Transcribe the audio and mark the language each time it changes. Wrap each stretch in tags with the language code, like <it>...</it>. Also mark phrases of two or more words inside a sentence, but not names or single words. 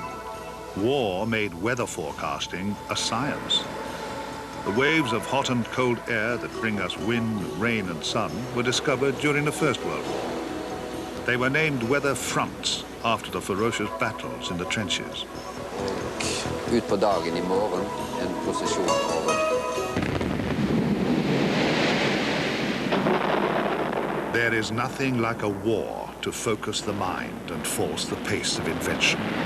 <en>War made weather forecasting a science. The waves of hot and cold air that bring us wind, rain and sun were discovered during the First World War. They were named weather fronts after the ferocious battles in the trenches.</en> <no>Ut på dagen I morgen, en posisjon over.</no> <en>There is nothing like a war to focus the mind and force the pace of invention.</en>